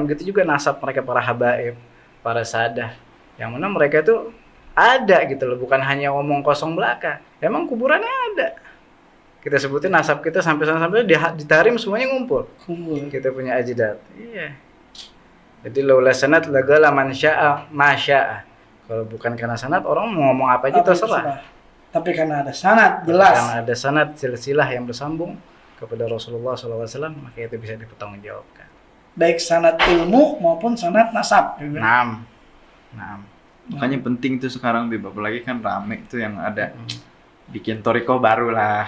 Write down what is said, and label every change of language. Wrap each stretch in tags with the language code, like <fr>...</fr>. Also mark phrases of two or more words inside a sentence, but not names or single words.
<id>Begitu juga nasab mereka para habaib, para sadah. Yang mana mereka itu ada gitu loh, bukan hanya ngomong kosong belaka. Emang kuburannya ada. Kita sebutin nasab kita sampai di Tarim semuanya ngumpul. Kita punya ajdad. Iya. Jadi</id> <ar>لولا السند لقال من شاء ما شاء.</ar> <id>Kalau bukan karena sanad orang mau ngomong apa aja terserah. Tapi karena ada sanad jelas. Karena ada sanad silsilah yang bersambung kepada Rasulullah SAW, maka itu bisa dipertanggungjawabkan. Baik sanad ilmu maupun sanad nasab. Naam. Makanya penting tuh sekarang Bib, apalagi kan rame tuh yang ada bikin thariqah baru lah.</id>